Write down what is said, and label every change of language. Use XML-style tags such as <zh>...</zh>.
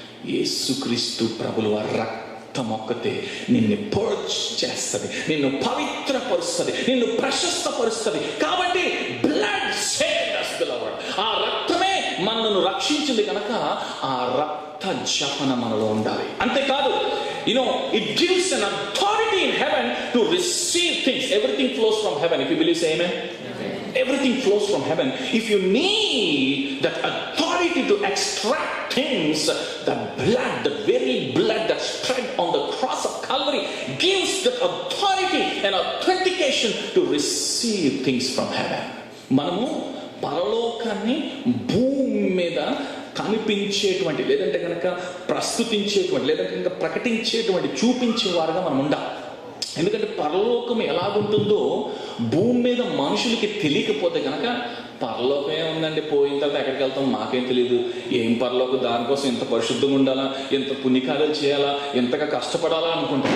<te>యేసుక్రీస్తు ప్రభుల వారి రక్తం ఒక్కతే నిన్ను పర్చ్ చేస్తుంది, నిన్ను పవిత్రపరుస్తుంది, నిన్ను ప్రశస్తపరుస్తుంది. కాబట్టి</te> <en>Blood saved us beloved.</en> <te>ఆ రక్తమే మనల్ని రక్షించింది కనుక ఆ రక్త జపన మనలో ఉండాలి. అంతేకాదు,</te> <en>it gives an authority in heaven to receive things. Everything flows from heaven. If you believe, say amen. Everything flows from heaven. If you need that authority to extract things, the blood, the very blood that shed on the cross of Calvary gives that authority and authentication to receive things from heaven.</en> <te>మనము పరలోకాన్ని భూమి మీద కనిపించేటువంటి, లేదంటే కనుక ప్రస్తుతించేటువంటి, లేదంటే కనుక ప్రకటించేటువంటి, చూపించేవారుగా మనం ఉండాలి. ఎందుకంటే పరలోకం ఎలాగుంటుందో భూమి మీద మనుషులకి తెలియకపోతే కనుక, పరలోకం ఏముందండి, పోయిన తర్వాత ఎక్కడికి వెళ్తాం మాకేం తెలియదు, ఏం పరలోకం, దానికోసం ఎంత పరిశుద్ధంగా ఉండాలా, ఎంత పుణ్యకార్యాలు చేయాలా, ఎంతగా కష్టపడాలా అనుకుంటాం.</te>